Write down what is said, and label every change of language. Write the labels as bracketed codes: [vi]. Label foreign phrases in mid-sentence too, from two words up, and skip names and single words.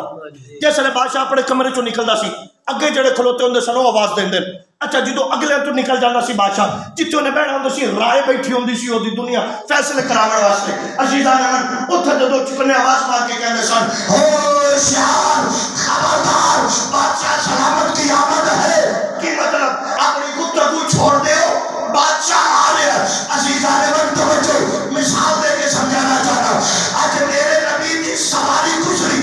[pa] جیسے بادشاہ اپنے کمرے چوں نکلدا سی اگے جڑے کھلوتے ہوندے سن او آواز دیندے۔ اچھا جدو اگلے تو نکل جانا سی بادشاہ جتنے انہیں بیٹھا ہوندے سی رائے بیٹھی ہوندی سی او دی دنیا فیصلے کرانے واسطے۔ عزیزان امن اتھے جدو چکنے آواز مار کے کہندے سن [ur] ہوشیار خبردار بادشاہ سلامت کی آمد ہے۔ [pa] کی مطلب اپنی گفتگو چھوڑ دیو، [ur] بادشاہ آ رہے ہیں۔ [pa] عزیزان امن توجہ مثال دے کے سمجھانا چاہتا آج میرے نبی دی سواری گزری